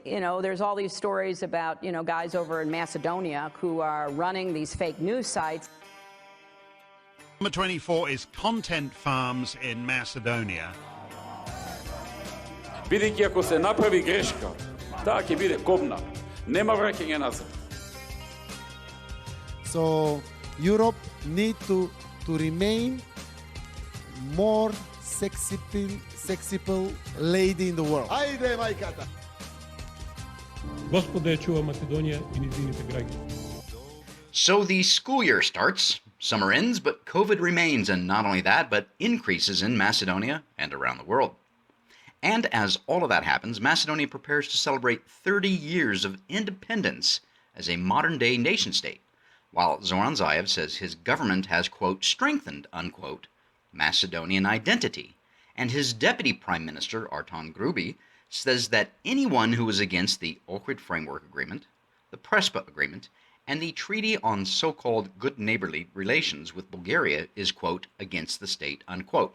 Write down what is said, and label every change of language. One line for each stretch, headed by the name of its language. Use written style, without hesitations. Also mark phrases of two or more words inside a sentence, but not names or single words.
English: there's all these stories about, guys over in Macedonia who are running these fake news sites. Number 24 is Content Farms in Macedonia.
Macedonian: Бидејќи ако се направи грешка, таа ќе биде кобна. Нема враќање назад.
English: So Europe need to remain more sexy lady in the world.
Macedonian: Ајде, мајката! Господа ја чува Македонија и низините граѓани.
English: So the school year starts, summer ends, but COVID remains, and not only that, but increases in Macedonia and around the world. And as all of that happens, Macedonia prepares to celebrate 30 years of independence as a modern-day nation-state, while Zoran Zaev says his government has, quote, strengthened, unquote, Macedonian identity, and his deputy prime minister, Artan Grubi, says that anyone who is against the Ohrid Framework Agreement, the Prespa Agreement, and the Treaty on so-called good neighborly relations with Bulgaria is, quote, against the state, unquote.